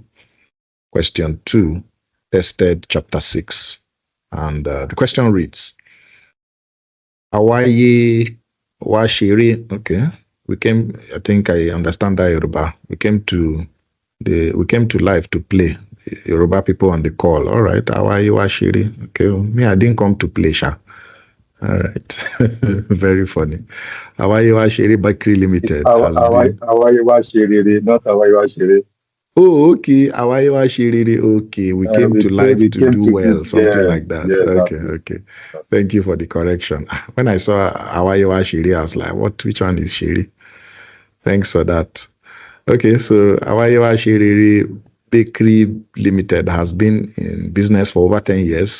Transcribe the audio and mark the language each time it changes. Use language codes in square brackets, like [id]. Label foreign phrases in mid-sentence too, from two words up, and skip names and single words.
[en] Question 2 tested chapter 6. And the question reads, Awaye Washiri. Okay. I think I understand that Yoruba. We came to live to play. Yoruba people on the call. All right. Awaye Washiri. Okay. Me, I didn't come to play, Sha. All right. Very funny. Awaye Washiri Bakri Limited. Awaye Washiri, not Awaye Washiri. Oh, okay. Awaye Washiri. Okay. We came to live to do well. Something like that. Yeah, okay. Thank you for the correction. When I saw Awaye Washiri, I was like, which one is Shiri? Thanks for that. Okay, so Awaye Washiri Bakery Limited has been in business for over 10 years.